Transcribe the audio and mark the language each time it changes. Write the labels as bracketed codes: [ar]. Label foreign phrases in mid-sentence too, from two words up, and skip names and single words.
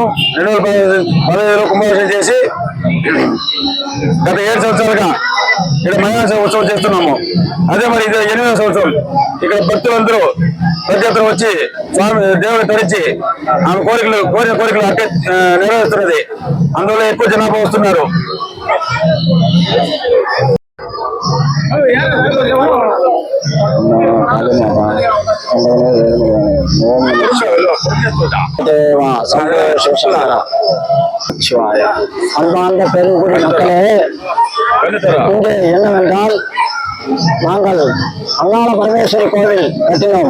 [te] 2015లో కుంభాభిషేకం చేసి గత 7 సంవత్సరాలుగా ఇక్కడ మయాన ఉత్సవం చేస్తున్నాము. అదే మరి ఇది 8వ సంవత్సరం. ఇక్కడ భక్తులందరూ ప్రత్యేకత వచ్చి స్వామి దేవుని తడిచి ఆమె కోరికలు అంటే నెరవేరుస్తున్నది. అందువల్ల ఎక్కువ జనాభా వస్తున్నారు. [ta] அன்பார்ந்த பெருங்குடி மக்களே, இங்கே என்னவென்றால் நாங்கள் அங்காள பரமேஸ்வரி கோவில் கட்டினோம்.